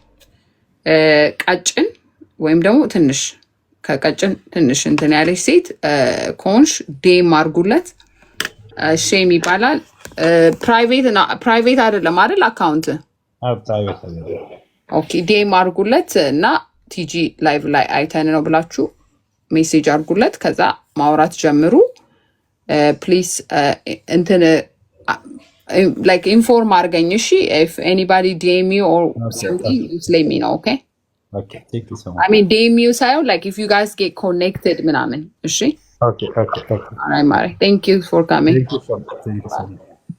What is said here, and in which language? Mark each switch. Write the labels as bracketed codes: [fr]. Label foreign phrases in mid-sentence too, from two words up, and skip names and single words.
[am] ቀጭን ወይም ደግሞ ትንሽ ከቀጭን ትንሽ እንትን ያለች ሴት ኮንሽ ዴም አርጉለት ሼም ይባላል ፕራይቬት አይደለም አይደል አካውንት ፕራይቬት ኦኬ ዴም አርጉለት እና ቲጂ ላይቭ ላይ አይተን ነው ብላችሁ ሜሴጅ አርጉለት ከዛ ማውራት ጀምሩ ፕሊዝ እንትን [en] like inform [am] አርገኝ እሺ [en] if anybody DM you or something just let me know okay thank you so much I mean DM you ሳይሆን like if you guys get connected [am] ምናምን እሺ [en] okay all right Mari thank you for coming thank you so much